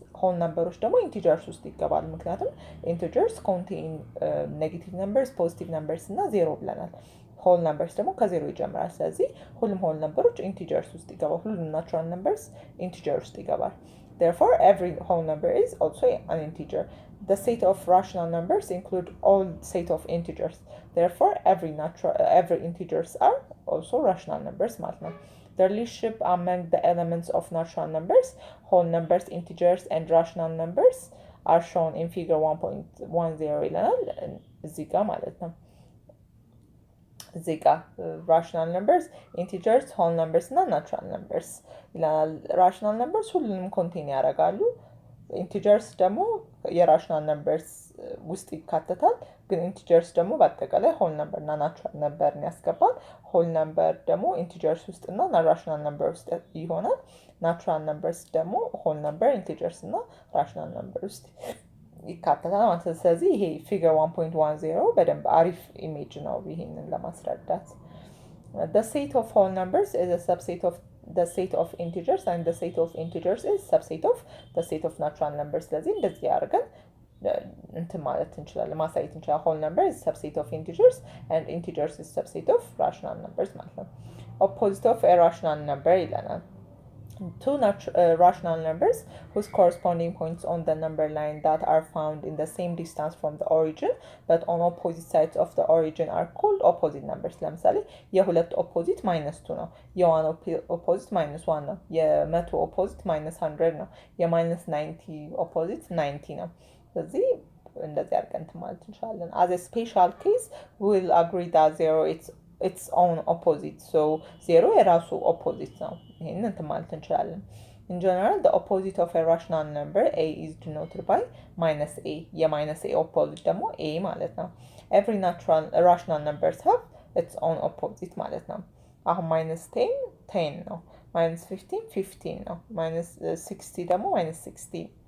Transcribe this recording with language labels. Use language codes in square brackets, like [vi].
[en] whole numbers ደግሞ integers [am] ውስጥ ይገባሉ። ምክንያቱም [en] integers contain negative numbers, positive numbers [am] እና ዜሮ ብለናል። [en] whole numbers [am] ደግሞ ከዜሮ ይጀምራል። ስለዚህ ሁሉም [en] whole numbers integers [am] ውስጥ ይገባል። ሁሉም [en] natural numbers integers ውስጥ ይገባል። Therefore, every whole number is also an integer. The set of rational numbers include all set of integers. Therefore, every integers are also rational numbers ማለት ነው። The relationship among the elements of natural numbers, whole numbers, integers, and rational numbers are shown in figure 1.10 [am] ይለናል። እዚህ ጋር ማለት ነው። [en] እዚህ ጋር rational numbers, integers, whole numbers እና natural numbers ይለናል። rational numbers [am] ሁሉንም ኮንቴን ያደርጋሉ። integers ደግሞ የራሽናል ነምበርስ ውስጥ ይካተታል። ግን ኢንቲጀርስ ደግሞ በአጠቃላይ ሆል ነምበር እና ናቹራል ነምበርን ያስገባል። ሆል ነምበር ደግሞ ኢንቲጀርስ ውስጥ እና ራሽናል ነምበር ውስጥ ይሆናል። ናቹራል ነምበርስ ደግሞ ሆል ነምበር፣ ኢንቲጀርስ እና ራሽናል ነምበር ውስጥ ይካተታል ማለት ነው። ስለዚህ ይሄ ፊገር 1.10 በደንብ አሪፍ ኢሜጅ ነው ይሄንን ለማስረዳት። [en] The set of whole numbers is a subset of the set of integers and the set of integers is subset of the set of natural numbers. [am] ስለዚህ እንደዚህ አድርገን እንትን ማለት እንችላለን፣ ማሳየት እንችላለን። [en] whole number is subset of integers and integers is subset of rational numbers ማለት ነው። opposite of a rational number ይለናል። Two rational numbers whose corresponding points on the number line that are found in the same distance from the origin but on opposite sides of the origin are called opposite numbers. [am] ለምሳሌ የሁለት ኦፖዚት -2 ነው። የዋን ኦፖዚት -1 ነው። የመቶ ኦፖዚት -100 ነው። -90 ኦፖዚት 90 ነው። ስለዚህ እንደዚህ አድርገን ማለት እንችላለን። [en] As a special case, we will agree that zero its own opposite. So zero የራሱ opposite ነው። [am] ይሄንን እንትን ማለት እንችላለን። [en] In general, the opposite of a rational number a is denoted by -a. [am] የminus a opposite ደግሞ a ማለት ነው። [en] Every rational numbers have its own opposite [am] ማለት ነው። አሁን -10 10 ነው። -15 15 ነው። -60 ደግሞ -16.